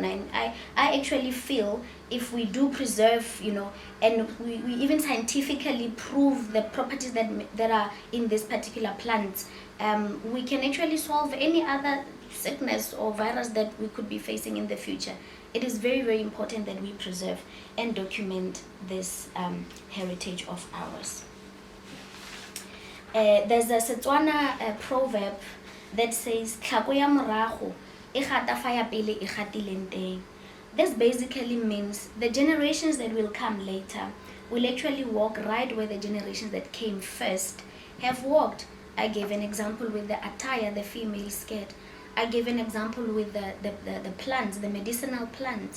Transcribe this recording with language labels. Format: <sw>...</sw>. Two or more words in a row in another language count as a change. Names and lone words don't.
<en>And I actually feel if we do preserve, you know, and we even scientifically prove the properties that are in this particular plant, we can actually solve any other sickness or virus that we could be facing in the future. It is very important that we preserve and document this heritage of ours. There's a Setswana proverb that says,</en> <tn>"Tlhako ya morago e gata fa ya pele e gatileng teng."</tn> <en>This basically means the generations that will come later will actually walk right where the generations that came first have walked. I gave an example with the attire, the female skirt. I gave an example with the plants, the medicinal plants.</en>